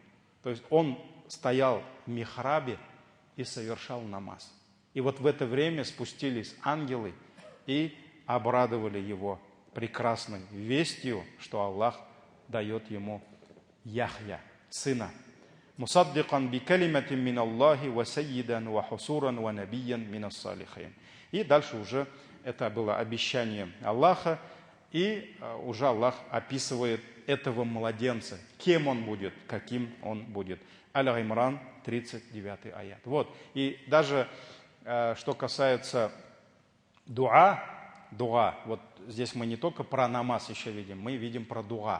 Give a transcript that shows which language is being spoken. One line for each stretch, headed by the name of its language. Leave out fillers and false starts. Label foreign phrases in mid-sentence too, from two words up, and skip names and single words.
Russian: То есть он стоял в михрабе и совершал намаз. И вот в это время спустились ангелы и обрадовали его прекрасной вестью, что Аллах дает ему Яхья, сына.
Arabic: «مصدقا بكلمة من الله وسيدا وحصورا ونبيا من الصالحين».
Russian: И дальше уже это было обещание Аллаха, и уже Аллах описывает этого младенца, кем он будет, каким он будет. Аль-Имран, 39 аят. Вот. И даже что касается дуа, вот здесь мы не только про намаз еще видим, мы видим про дуа.